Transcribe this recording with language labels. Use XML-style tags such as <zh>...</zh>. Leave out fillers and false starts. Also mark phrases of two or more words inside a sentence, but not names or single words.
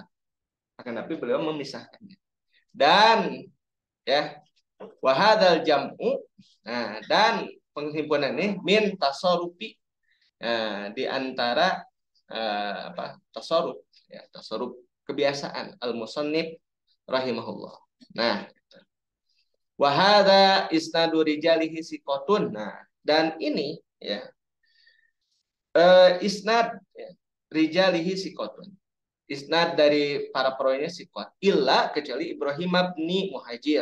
<id>Akan tapi beliau memisahkannya. Dan ya,</id> <ar>وهذا الجمع,</ar> <id>nah, dan penghimpunan ini</id> <ar>من تصرف,</ar> <id>di antara tasaruf ya, tasaruf kebiasaan</id> <ar>المصنف رحمه الله. Nah, وهذا إسناد رجاله ثقات.</ar> <id>Nah, dan ini ya isnad ya,</id> <ar>رجاله ثقات.</ar> <id>Isnad dari para perawinya sikot. Illa, kecuali Ibrahim bin Muhajir.</id>